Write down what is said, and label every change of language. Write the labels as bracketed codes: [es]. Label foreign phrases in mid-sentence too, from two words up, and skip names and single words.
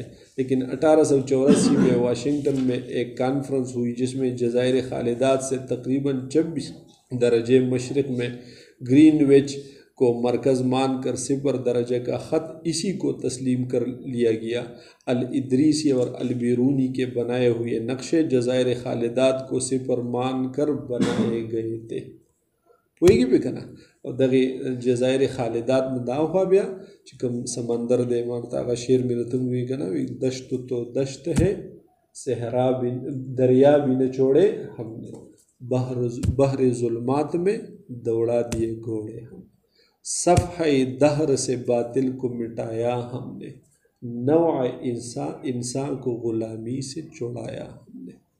[ur] لیکن 1884 میں واشنگٹن میں ایک کانفرنس ہوئی جس میں جزائر خالدات سے تقریباً 24 درجے مشرق میں گرین وچ کو مرکز مان کر 0 درجہ کا خط اسی کو تسلیم کر لیا گیا. الادریسی اور البیرونی کے بنائے ہوئے نقشے جزائر خالدات کو 0 مان کر بنائے گئے تھے. [ps] پوهیږي به که نه. او دغه جزائر خالدات نه دا خوا بیا چې کوم سمندر دی مارته هغه شعر مې راته ووایي که نه، وایي [ur] دشت تو دشت ہے صحرا بھی دریا بھی نہ چھوڑے ہم نے، بحر ظلمات میں دوڑا دیے گھوڑے ہم، صفحہ دہر سے باطل کو مٹایا ہم نے، نوع انسان کو غلامی سے چھڑایا ہم نے.